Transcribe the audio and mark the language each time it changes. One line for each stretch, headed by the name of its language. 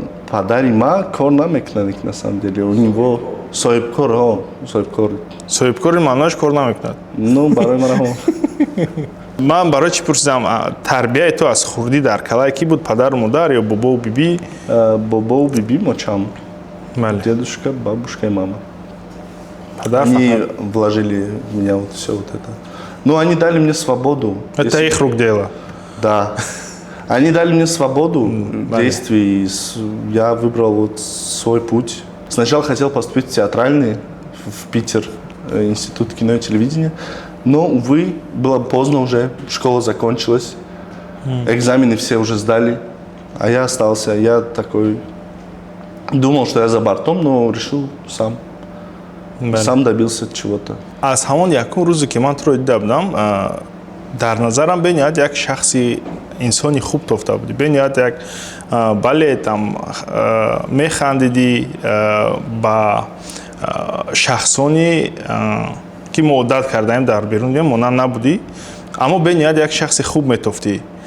Tajik: Падари ма кор намекунад
Russian: на самом деле. У него соҳибкор.
Tajik: Соҳибкори маъноаш кор намекунад. Ну, барои ман Ман барои чӣ пурсидам, тарбияи ту аз хурдӣ дар калай ки буд, падару модар ё бобову биби? Бобову биби мочам. Бале.
Russian: Дедушка, бабушка и мама.
Tajik: Падар
Russian: Они
Tajik: фақат.
Russian: вложили в меня вот все вот это. Ну, они дали мне свободу. Это их рук дело. Да. Они дали мне свободу действий. Я выбрал вот свой путь. Сначала хотел поступить в театральный, в Питер, институт кино и телевидения. Но, увы, было поздно уже, школа закончилась. Экзамены все уже сдали, а я остался. Я такой думал, что я за бортом, но решил сам. Сам добился чего-то.
Tajik: Аз ҳамон якум рӯзе ки ман туро дида будам, дар назарам бениҳоят як шахси инсони хуб тофта будӣ. Бениҳоят як бале там механдидӣ ба шахсони ки мо одат кардаем дар берун монанд набудӣ, аммо бениҳоят як шахси хуб метофтӣ.